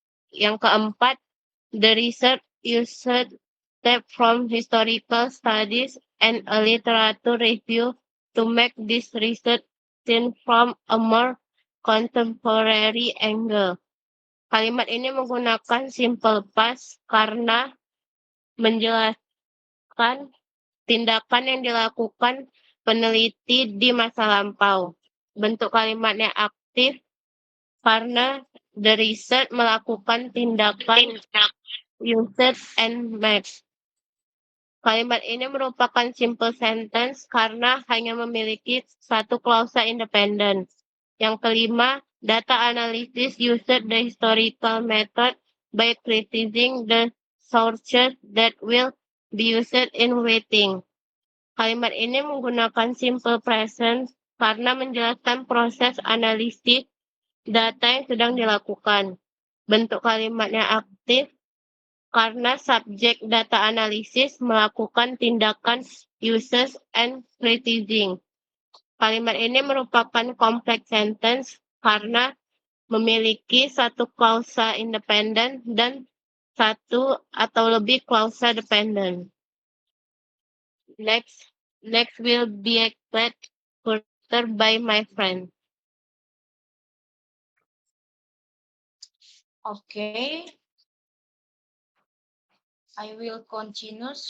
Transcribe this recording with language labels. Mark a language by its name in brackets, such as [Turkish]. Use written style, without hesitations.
[Indonesian] Yang keempat, [English] the research used step from historical studies and a literature review to make this research seen from a more contemporary angle. [Indonesian] Kalimat ini menggunakan simple past karena menjelaskan tindakan yang dilakukan peneliti di masa lampau. Bentuk kalimatnya aktif karena the research melakukan tindakan usage and match. Kalimat ini merupakan simple sentence karena hanya memiliki satu klausa independen. Yang kelima, [English] data analysis used the historical method by criticizing the sources that will be used in writing. [Indonesian] Kalimat ini menggunakan simple present karena menjelaskan proses analisis data yang sedang dilakukan. Bentuk kalimatnya aktif karena subjek data analisis melakukan tindakan uses and criticizing. Kalimat ini merupakan complex sentence karena memiliki satu klausa independen dan satu atau lebih klausa dependent. [English] Next will be explained further by my friend. Okay. I will continue.